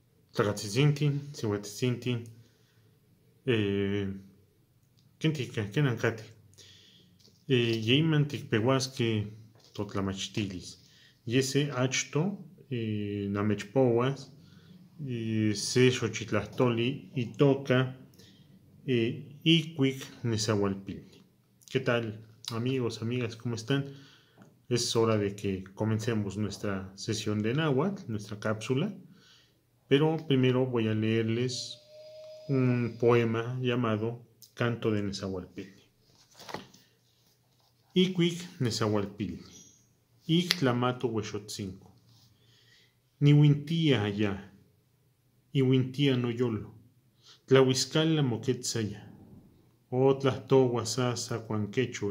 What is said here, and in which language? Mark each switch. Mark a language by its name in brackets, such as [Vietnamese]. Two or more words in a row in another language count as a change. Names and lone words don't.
[Nahuatl languages] Tlacatzitzintih, siuatzitzintih, quentica, quenancatih. Yeiman ticpeuasqueh totlamachtilis. Yese achto namechpouas se xochitlahtoli itoca Icuic Nezahualpilli. [Spanish] ¿Qué tal, amigos, amigas? ¿Cómo están? Es hora de que comencemos nuestra sesión de náhuatl, nuestra cápsula. Pero primero voy a leerles un poema llamado Canto de Nezahualpilli. [Nahuatl languages] Icuic Nezahualpilli. Ixtlamato huexotzinco. Niuintia allá. Iuintia noyolo. Tlahuiscala moquetzaya. Otlahtogua sasa cuanquechol.